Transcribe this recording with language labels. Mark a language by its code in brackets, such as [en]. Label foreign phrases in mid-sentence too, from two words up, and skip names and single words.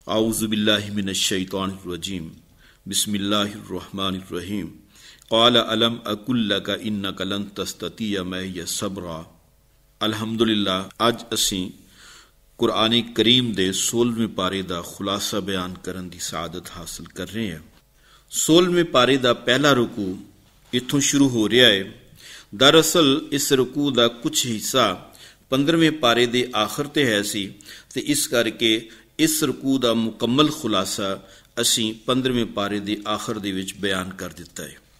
[ar] أعوذ بالله من الشيطان الرجيم بسم الله الرحمن الرحيم قال ألم أقل لك إنك لن تستطيع معي صبرا. [pa] الحمدللہ اج اسی قرآنِ کریم دے 16ویں پارے دا خلاصہ بیان کرن دی سعادت حاصل کر رہے ہیں. 16ویں پارے دا پہلا رکوع اتھوں شروع ہو رہا ہے. دراصل اس رکوع دا کچھ حصہ 15ویں پارے دے آخر تے ہے سی تے اس کرکے اس رکوع دا مکمل خلاصہ اسی 15ویں پارے دے آخر دے وچ بیان کر دتا ہے.